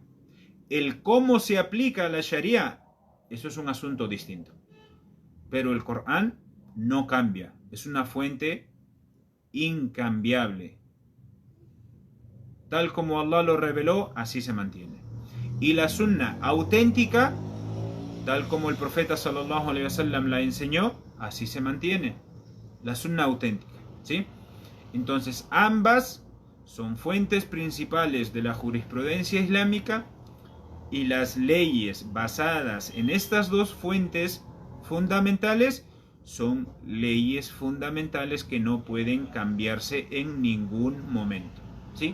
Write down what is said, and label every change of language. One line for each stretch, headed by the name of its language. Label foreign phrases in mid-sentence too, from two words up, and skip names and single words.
Spanish: El cómo se aplica la Sharia, eso es un asunto distinto. Pero el Corán no cambia. Es una fuente incambiable. Tal como Allah lo reveló, así se mantiene. Y la Sunnah auténtica, tal como el profeta
Arabic: صلى الله عليه وسلم
Spanish: la enseñó, así se mantiene. La Sunnah auténtica, ¿sí? Entonces, ambas son fuentes principales de la jurisprudencia islámica, y las leyes basadas en estas dos fuentes fundamentales son leyes fundamentales que no pueden cambiarse en ningún momento, ¿sí?